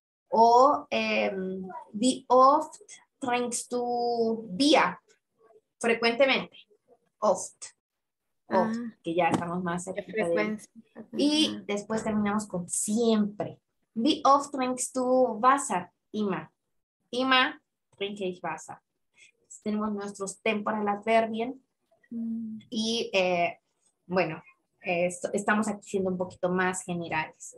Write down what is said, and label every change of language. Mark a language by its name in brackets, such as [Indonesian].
[German] O wie oft trinkst du Bier? [Spanish] Frecuentemente, oft. Que ya estamos más cerca de él. Y después terminamos con siempre. [German] Wie oft trinkst du Wasser? Immer. Immer trinke ich Wasser. [Spanish] Entonces, tenemos nuestros temporal adverbien. Y bueno, estamos aquí siendo un poquito más generales.